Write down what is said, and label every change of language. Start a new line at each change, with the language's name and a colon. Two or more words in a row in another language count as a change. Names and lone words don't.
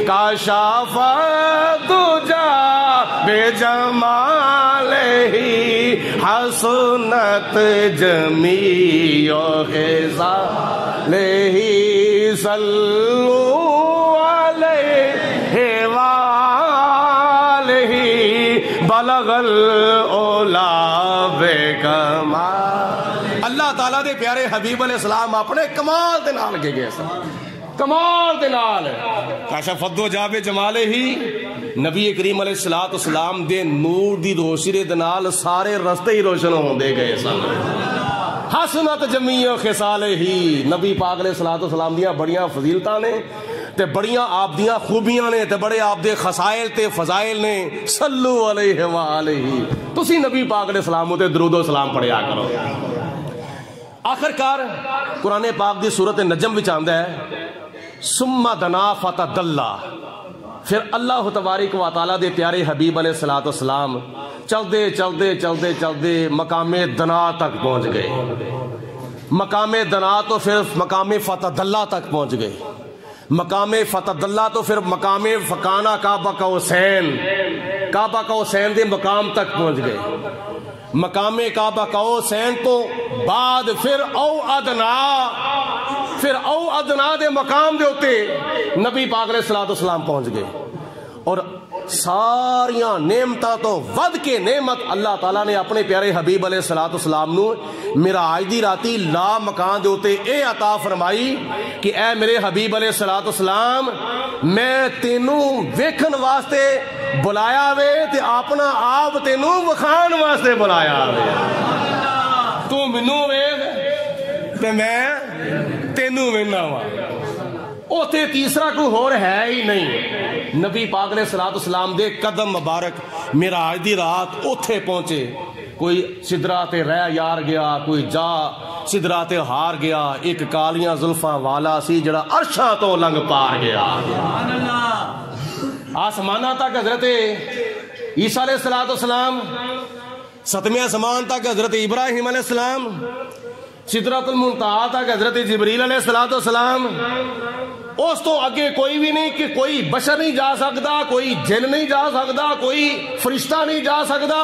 Arabic: کاشف الدجا بے جمال ہی حسنت جمیع خصال ہی صلو علیہ وآلہ بلغ الاولا بے کمال.
Punjabi: اللہ تعالیٰ دے پیارے حبیب علیہ السلام اپنے کمال دے نال کے گئے سن، کمال دے نال
Arabic: کاشف الدجا بے جمال ہی.
Punjabi: نبی کریم علیہ الصلوۃ والسلام دے نور دی روشنی دے نال سارے رستے ہی روشن ہوندے گئے سن.
Arabic: حسنت جمیع خصال ہی،
Punjabi: نبی پاک علیہ الصلوۃ والسلام دیاں بڑیاں فضیلتاں نے. تے بڑیاں آپ دیاں خوبیاں نے تے بڑے آپ دے خسائل تے فضائل نے.
Arabic: صلو علیہ وآلہ.
Punjabi: تسی نبی پاک علیہ السلام تے درود و سلام پڑھیا کرو. آخر کار قرآن پاک دی سورت نجم وچ آندا ہے
Arabic: ثم دنا فتدلا.
Punjabi: پھر اللہ تبارک و تعالیٰ دے پیارے حبیب علیہ السلام چلدے چلدے چلدے چلدے مقام دنا تک پہنچ گئے. مقام دنا تو پھر مقام فتدلا تک پہنچ گئے. مقام فتدلا تو پھر مقام
Arabic: فکانا کعبہ قوسین.
Punjabi: کعبہ قوسین دے مقام تک پہنچ گئے. مقام کعبہ قوسین تو بعد پھر
Arabic: او ادنا
Punjabi: دے مقام دے ہوتے نبی پاک علیہ السلام پہنچ گئے. اور ساریاں نعمتاں تو ود کے نعمت اللہ تعالیٰ نے اپنے پیارے حبیب علیہ السلام نو معراج دی راتی لا مکان دے ہوتے اے عطا فرمائی کہ اے میرے حبیب علیہ السلام میں تینوں ویکھن واسطے بلایا وے تے اپنا آپ تینوں وکھان واسطے بلایا وے. تو مینوں ویکھ تے میں تینوں ویکھنا وا. اوتھے تیسرا کوئی ہور ہے ہی نہیں. نبی پاک علیہ السلام دے قدم مبارک معراج دی رات اوتھے پہنچے. کوئی سدرات رہ یار گیا, کوئی جا سدرات ہار گیا. ایک کالیاں زلفاں والا سی جڑا عرشاں تو لنگ پار گیا. آسمانہ تک حضرت عیسیٰ علیہ السلام, ستویں آسمان تک حضرت ابراہیم علیہ السلام, سدرۃ المنتہا تک حضرت جبریل علیہ السلام. اس تو اگے کوئی بھی نہیں کہ کوئی بشر نہیں جا سکتا, کوئی جن نہیں جا سکتا, کوئی فرشتہ نہیں جا سکتا.